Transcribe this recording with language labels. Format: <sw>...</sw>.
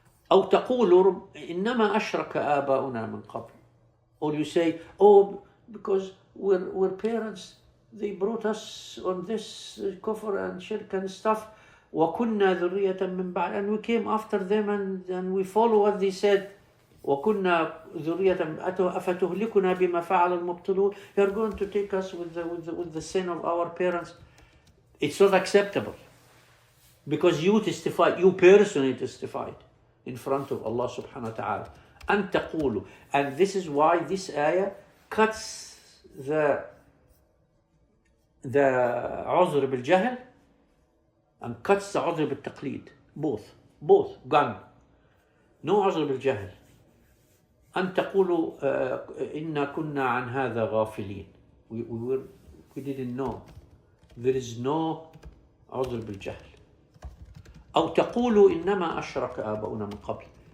<ar>أو تقولوا إنما أشرك آباؤنا من قبل.</ar> <en>Or you say, oh, because we're parents, they brought us on this kufr and shirk and stuff.</en> <ar>وَكُنَّا ذُرِّيَّةً مِّن بَعْدِ.</ar> <en>And we came after them and we follow what they said.</en> <ar>وَكُنَّا ذُرِّيَّةً أَفَتُهْلِكُنَا بِمَا فَعَلَ الْمُبْطِلُونَ.</ar> <en>You're going to take us with the sin of our parents. It's not acceptable. Because you testified, you personally testified in front of Allah subhanahu wa ta'ala.</en> <ar>أَن تَقُولُوا.</ar> <en>And this is why this ayah cuts the</en> <ar>عذر بالجهل</ar> <en>and cuts the</en> <ar>عذر بالتقليد.</ar> <en>Both gone.</en> <ar>No عذر بالجهل. أن تقولوا إنا كنا عن هذا غافلين.</ar> <en>We didn't know. There is no</en> <ar>عذر بالجهل. أو تقولوا إنما أشرك آباؤنا من قبل.</ar>